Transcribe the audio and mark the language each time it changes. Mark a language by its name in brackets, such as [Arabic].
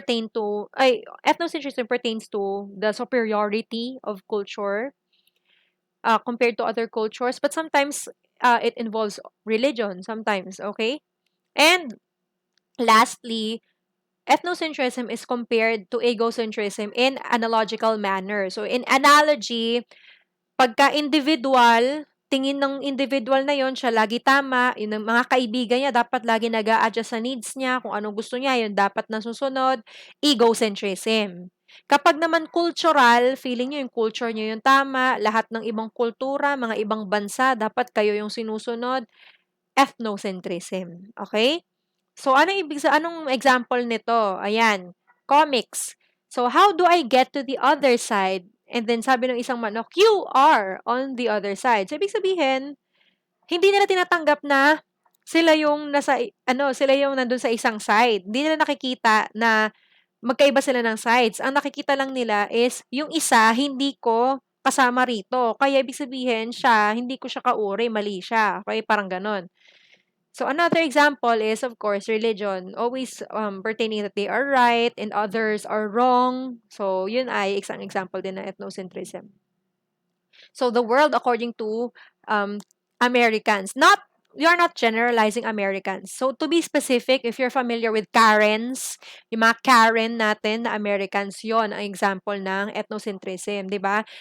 [English] ethnocentrism pertains to the superiority of culture compared to other cultures, but sometimes it involves religion sometimes, okay? And lastly, ethnocentrism is compared to egocentrism in analogical manner. [Filipino] So in analogy, pagka individual, tingin ng individual na yon siya lagi tama, yung mga kaibigan niya dapat lagi nag-a-adjust sa needs niya, kung anong gusto niya, yun dapat nasusunod, egocentrism. Kapag naman cultural, feeling niyo yung culture niyo yung tama, lahat ng ibang kultura, mga ibang bansa, dapat kayo yung sinusunod, ethnocentrism. Okay? So, anong example nito? Ayan, comics. [English] So, how do I get to the other side? And then, [Filipino] sabi ng isang manok, [English] you are on the other side. [Filipino] So, ibig sabihin, hindi nila tinatanggap na sila yung sila yung nandun sa isang side. Hindi nila nakikita na magkaiba sila ng sides. Ang nakikita lang nila is, yung isa, hindi ko kasama rito. Kaya, ibig sabihin, hindi ko siya kauri, mali siya. Okay, parang ganon. [English] So another example is, of course, religion. Always pertaining that they are right and others are wrong. So [Filipino] yun ay isang example din ng [English] ethnocentrism. So the world according to Americans. We are not generalizing Americans. So to be specific, if you're familiar with Karens, [Filipino] yung mga Karen natin na Americans, yon ang example ng ethnocentrism, di ba?